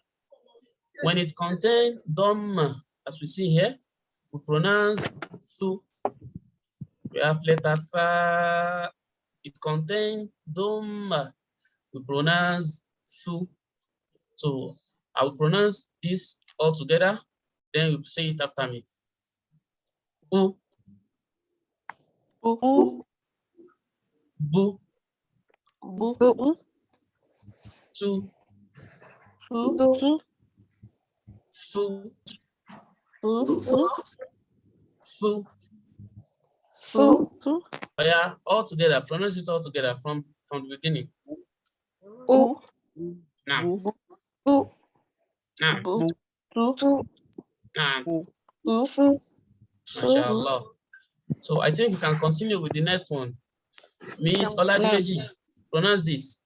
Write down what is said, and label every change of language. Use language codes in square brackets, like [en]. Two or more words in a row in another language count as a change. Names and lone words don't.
[en] When it contains Dhamma, as we see here, we pronounce Thu. We have letter Fa. It contains Dhamma. We pronounce Thu. So I will pronounce this all together, then you say it after me. U. U. Bu. Bu. Tu. Su. Thu. Su. Thu. Su. Oh yeah, all together. Pronounce it all together from the beginning. U. Now. U. Now. Tu. Now. Su. MashaAllah. So I think we can continue with the next one. Miss Oladimeji, pronounce this.